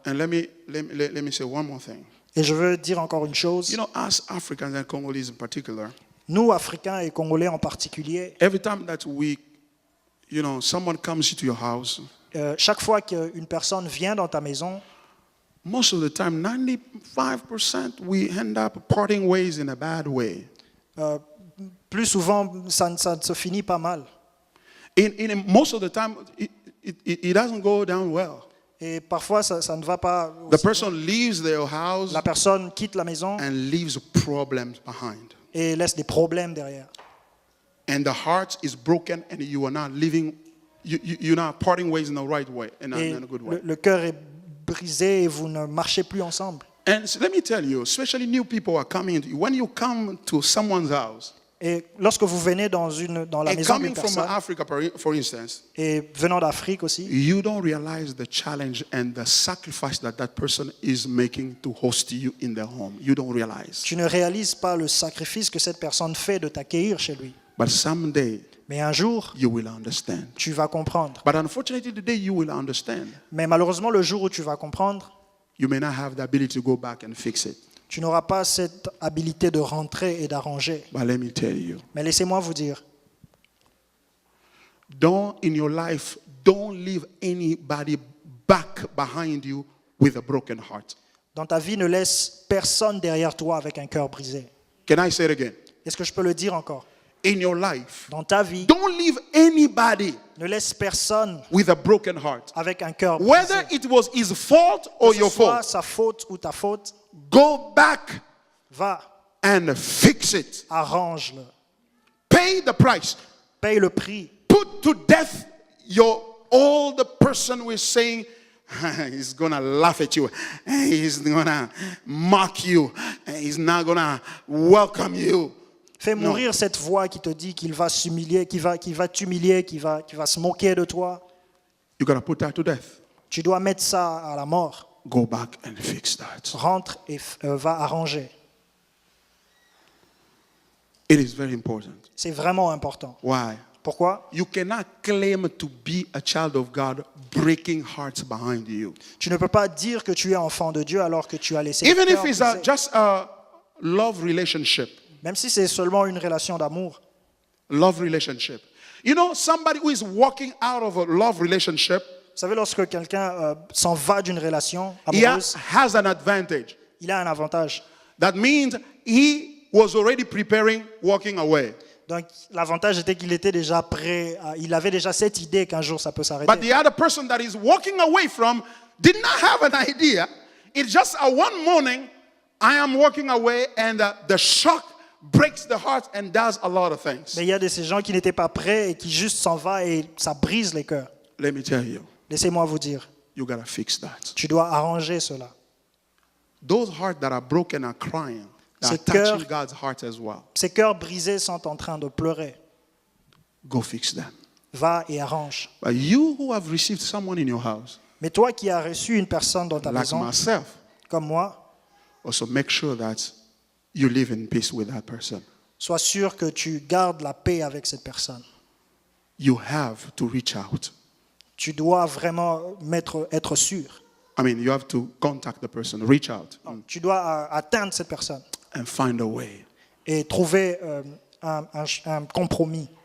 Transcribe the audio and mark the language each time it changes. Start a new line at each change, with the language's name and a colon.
English: And let me say one more thing.
French: Et je veux dire encore une chose.
English: You know, us Africans and Congolese in particular,
French: Nous, Africains et Congolais en particulier,
English: every time that someone comes to your house,
French: chaque fois qu'une personne vient dans ta maison,
English: most of the time, 95%, we end up parting ways in a bad way.
French: plus souvent, ça se finit pas mal.
English: Most of the time, it doesn't go down well.
French: Et parfois, ça ne va pas.
English: The person leaves their house
French: La personne quitte la maison
English: and leaves problems behind.
French: et laisse des problèmes derrière.
English: And the heart is broken and you are not living, you're not parting ways in the right way, in
French: Et
English: a good way.
French: le cœur est brisé et vous ne marchez plus ensemble.
English: And so let me tell you, especially new people are coming into you. When you come to someone's house,
French: Et lorsque vous venez dans la
English: and
French: maison
English: coming
French: d'une
English: from
French: personne,
English: Africa, for instance,
French: et venant d'Afrique aussi,
English: you don't realize the challenge and the sacrifice that person is making to host you in their home. You don't realize.
French: tu ne réalises pas le sacrifice que cette personne fait de t'accueillir chez lui.
English: But someday,
French: Mais un jour,
English: you will understand.
French: tu vas comprendre.
English: But unfortunately, today you will understand.
French: Mais malheureusement, le jour où tu vas comprendre,
English: You may not have the ability to go back and fix it.
French: tu n'auras pas cette habilité de rentrer et d'arranger.
English: But let me tell you,
French: Mais laissez-moi vous dire,
English: in your life, don't leave anybody back behind you with a broken heart.
French: dans ta vie, ne laisse personne derrière toi avec un cœur brisé.
English: Can I say it again?
French: Est-ce que je peux le dire encore?
English: In your life,
French: Dans ta vie,
English: don't leave anybody
French: ne laisse personne
English: with a broken heart.
French: avec un cœur brisé.
English: Whether it was his fault or
French: Que ce
English: your
French: soit
English: fault,
French: sa faute ou ta faute,
English: go back
French: va,
English: and fix it.
French: arrange-le.
English: Pay the price.
French: Paye le prix.
English: Put to death all the person who is saying, he's gonna laugh at you, he's gonna mock you, he's not gonna welcome you.
French: Fais mourir cette voix qui te dit qu'il va s'humilier, qui va t'humilier, qui va se moquer de toi.
English: You gotta put that to death.
French: Tu dois mettre ça à la mort.
English: Go back and fix that.
French: Rentre et va arranger.
English: It is very important.
French: C'est vraiment important.
English: Why?
French: Pourquoi?
English: You cannot claim to be a child of God breaking hearts behind you.
French: Tu ne peux pas dire que tu es enfant de Dieu alors que tu as laissé le
English: Even
French: cœur
English: if it's
French: brisé.
English: just a love relationship.
French: Même si c'est seulement une relation d'amour.
English: Love relationship. You know, somebody who is walking out of a love relationship,
French: Vous savez, lorsque quelqu'un s'en va d'une relation
English: he
French: amoureuse,
English: has an advantage.
French: il a un avantage.
English: That means he was already preparing, walking away.
French: Donc l'avantage était qu'il était déjà prêt, il avait déjà cette idée qu'un jour ça peut
English: But
French: s'arrêter.
English: the other person that he's walking away from did not have an idea. It's just a one morning, I am walking away, and the shock breaks the heart and does a lot of things.
French: Mais il y a de ces gens qui n'étaient pas prêts et qui juste s'en va et ça brise les cœurs.
English: Let me tell you,
French: Laissez-moi vous dire,
English: you gotta fix that.
French: tu dois arranger cela.
English: Those hearts that are broken are crying. They are
French: Ces cœurs-
English: touching God's heart as well.
French: Ces cœurs brisés sont en train de pleurer.
English: Go fix them.
French: Va et arrange.
English: But you who have received someone in your house,
French: Mais toi qui as reçu une personne dans ta
English: like
French: maison,
English: myself,
French: comme moi,
English: also make sure that you live in peace with that person.
French: sois sûr que tu gardes la paix avec cette personne.
English: You have to reach out.
French: Tu dois vraiment être sûr.
English: I mean, you have to contact the person, reach out,
French: Tu dois atteindre cette personne
English: and find a way
French: et trouver un compromis